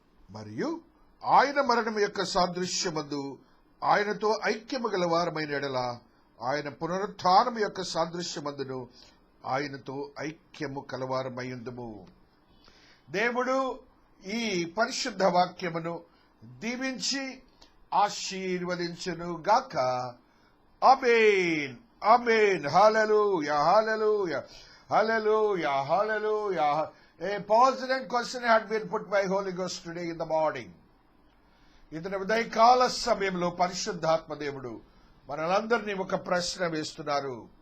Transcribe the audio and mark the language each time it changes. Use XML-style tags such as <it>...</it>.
<te>మరియు ఆయన మరణం యొక్క సాదృశ్యమందు ఆయనతో ఐక్యము గల వారమైన ఎడల ఆయన పునరుత్థానం యొక్క సాదృశ్యమందును ఆయనతో ఐక్యము కలవారమైందుము. దేవుడు ఈ పరిశుద్ధ వాక్యమును దీవించి ఆశీర్వదించును గాక. ఆమేన్. ఆమేన్. హల్లెలూయా, హల్లెలూయా, హల్లెలూయా, హల్లెలూయా.</te> <en>A pertinent question had been put by Holy Ghost today in the morning.</en> <te>ఇతని ఉదయకాల సమయంలో పరిశుద్ధాత్మ దేవుడు మనలందరినీ ఒక ప్రశ్న వేస్తున్నారు.</te>